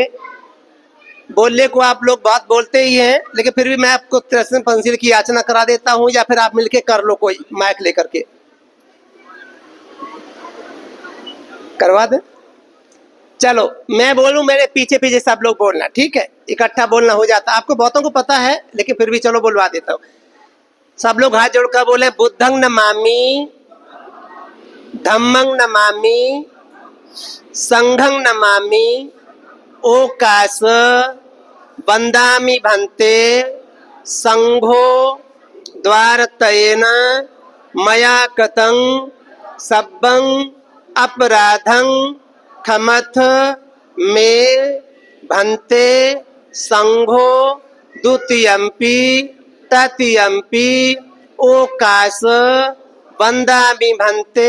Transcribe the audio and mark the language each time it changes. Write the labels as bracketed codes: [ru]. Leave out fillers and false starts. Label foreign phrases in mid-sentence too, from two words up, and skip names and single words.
[hi] बोलने को आप लोग बहुत बोलते ही हैं, लेकिन फिर भी मैं आपको त्रिशम पंचशील की याचना करा देता हूं, या फिर आप मिलके कर लो, कोई माइक लेकर के करवा दे। चलो मैं बोलूं, मेरे पीछे पीछे सब लोग बोलना, ठीक है? इकट्ठा बोलना हो जाता, आपको बहुतों को पता है, लेकिन फिर भी चलो बोलवा देता हूं। सब लोग हाथ जोड़कर बोले, [pi] बुद्धं नमामि, धम्मं नमामि, संघं नमामि, ओकाश वंदामि भन्ते, संघो द्वारतयेन मया कृतं सब्बं अपराधं क्षमथ मे भन्ते, संघो द्वितीयंपि तृतीयंपि ओकाश वंदामि भन्ते,